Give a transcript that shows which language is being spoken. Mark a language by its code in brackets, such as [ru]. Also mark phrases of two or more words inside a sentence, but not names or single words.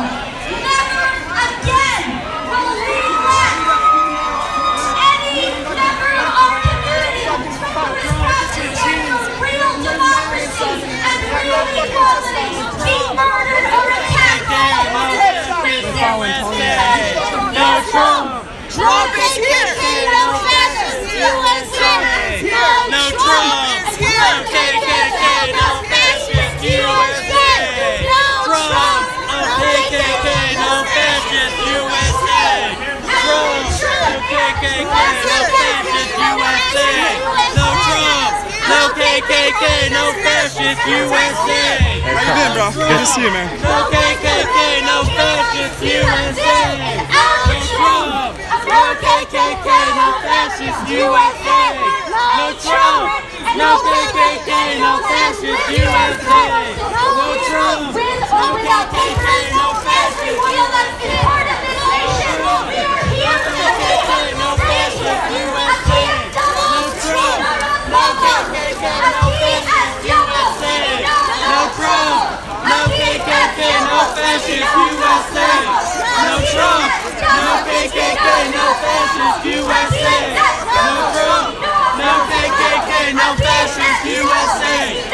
[en] Never again will we let any member of our community who is representing real democracy and real equality be murdered or attacked. No Trump. Trump is here. No fascist USA. No Trump is here. No KKK. No fascist USA. No Trump. No KKK. No fascist USA. Trump. No KKK. No fascist USA. No Trump. No KKK. No fascist USA. How you been, bro? Good to see you, man. No KKK. No fascist USA. No Trump. No KKK. No fascist USA. No Trump. No KKK. No fascist USA. No Trump. No KKK. No fascist USA. Part of this nation. We are here to KKK. No fascist USA. No Trump. No KKK. No fascist USA. No Trump. No KKK. No fascist USA. No Trump. No KKK. No fascist USA. No Trump. No KKK. No fascist USA.